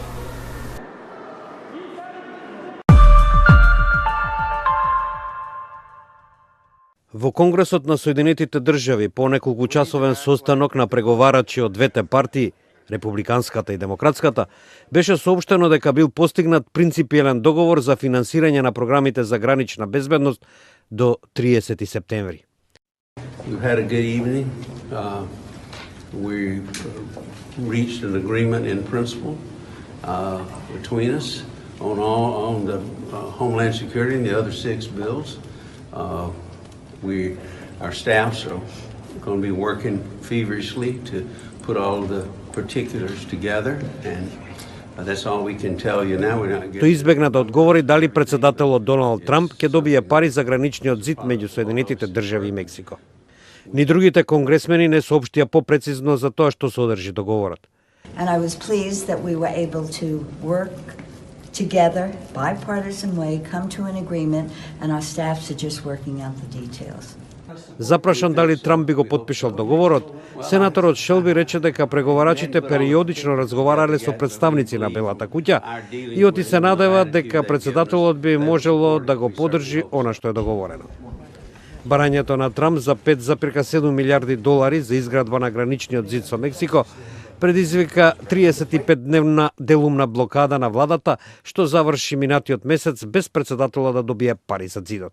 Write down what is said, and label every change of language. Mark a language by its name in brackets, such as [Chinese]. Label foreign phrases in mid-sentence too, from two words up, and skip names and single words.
[Macedonian] Во Конгресот на Соединетите држави по неколкучасовен состанок на преговарачи од двете партии, Републиканската и Демократската, беше соопштено дека бил постигнат принципиелен договор за финансирање на програмите за гранична безбедност до 30 септември. [English] We've had a good evening. We reached an agreement in principle between us on the Homeland Security and the other 6 bills. Our staffs are going to be working feverishly to put all of the particulars together, and that's all we can tell you now. [Macedonian] Тој избегна да одговори дали председателот Доналд Трамп ќе добие пари за граничниот зид меѓу Соединетите држави и Мексико. Ни другите конгресмени не соопштија попрецизно за тоа што содржи договорот. [English] And I was pleased that we were able to work together, bipartisan way, come to an agreement, and our staffs are just working out the details. [Macedonian] Запрашан дали Трамп би го потпишал договорот, сенаторот Шелби рече дека преговарачите периодично разговарале со представници на Белата куќа и оти се надева дека председателот би можело да го поддржи она што е договорено. Барањето на Трамп за 5,7 милиарди долари за изградба на граничниот зид со Мексико предизвика 35-дневна делумна блокада на владата, што заврши минатиот месец без председателот да добие пари за зидот.